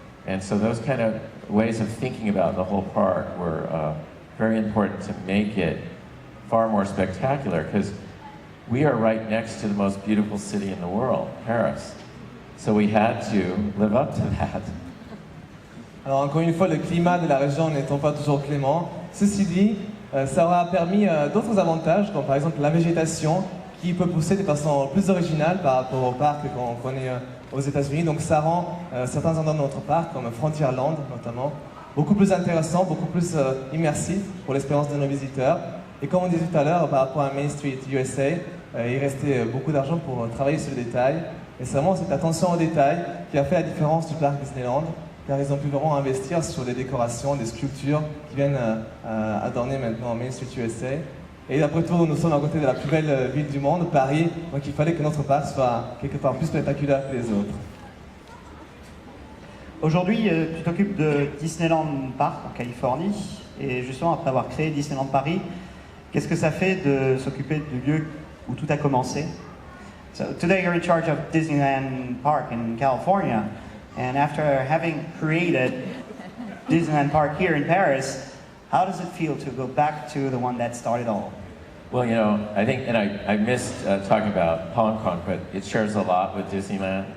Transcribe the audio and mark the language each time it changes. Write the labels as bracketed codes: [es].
[en] And so those kind of ways of thinking about the whole park were very important to make it far more spectacular, because we are right next to the most beautiful city in the world, Paris. So we had to live up to that. [fr] Alors encore une fois, le climat de la région n'étant pas toujours clément, ceci dit, ça aura permis d'autres avantages, comme par exemple la végétation, qui peut pousser de façon plus originale par rapport au parc qu'on connaît aux États-Unis. Donc ça rend certains endroits de notre parc, comme Frontierland notamment, beaucoup plus intéressants, beaucoup plus immersifs pour l'expérience de nos visiteurs. Et comme on disait tout à l'heure, par rapport à Main Street USA, il restait beaucoup d'argent pour travailler sur le détail. Et c'est vraiment cette attention au détail qui a fait la différence du parc Disneyland, car ils ont pu vraiment investir sur des décorations, des sculptures qui viennent adorner maintenant Main Street USA. Et après tout, nous sommes à côté de la plus belle ville du monde, Paris, donc il fallait que notre parc soit quelque part plus spectaculaire que les autres. Aujourd'hui, tu t'occupes de Disneyland Park en Californie, et justement après avoir créé Disneyland Paris, qu'est-ce que ça fait de s'occuper du lieu où tout a commencé? [en] So today you're in charge of Disneyland Park in California, and after having created Disneyland Park here in Paris, how does it feel to go back to the one that started all? Well, you know, I think, and I missed talking about Hong Kong, but it shares a lot with Disneyland.